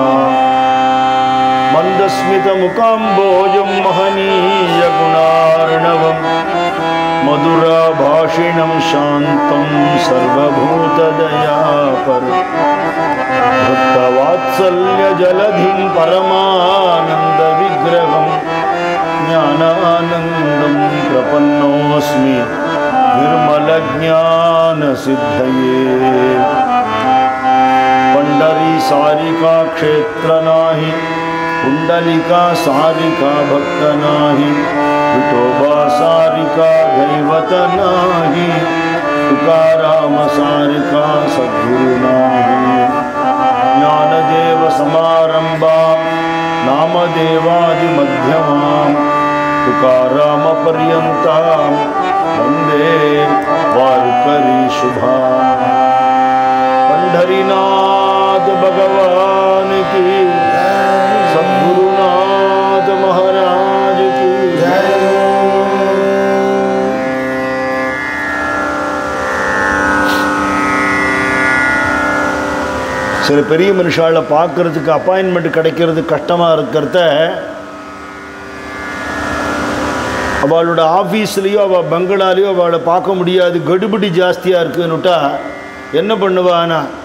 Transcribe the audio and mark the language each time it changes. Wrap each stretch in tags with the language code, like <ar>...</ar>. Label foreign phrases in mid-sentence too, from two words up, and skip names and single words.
<sa>मन्दस्मित मुखाम्भोजं महनीय गुणार्णवम् मधुरभाषिणं शान्तं सर्वभूतदयापरम् भक्तवात्सल्य जलधिं परमानन्द विग्रहं ज्ञानानन्दं प्रपन्नोऽस्मि निर्मल ज्ञान सिद्धये.</sa> <mr>पंढरी सारिखा क्षेत्र नाही कुंडलिका सारिका भक्त नाही विठोबा सारिका दैवत नाही तुकाराम सारिका सद्गुरु नाही.</mr> <sa>ज्ञानदेव समारंभां नामदेवादि मध्यमां तुकाराम पर्यंतां वंदे वारकरी शुभा.</sa> <hi>पंढरीनाथ भगवान की, सद्गुरुनाथ महाराज की जय.</hi> <ta>சில பெரிய மனுஷால பார்க்கறதுக்கு அப்பாயின்மெண்ட் கிடைக்கிறது கஷ்டமாக இருக்கிறத அவளோட ஆஃபீஸ்லேயோ அவள் பங்களாலேயோ அவளை பார்க்க முடியாது, கடுபிடி ஜாஸ்தியாக இருக்குன்னுட்டா என்ன பண்ணுவானா</ta>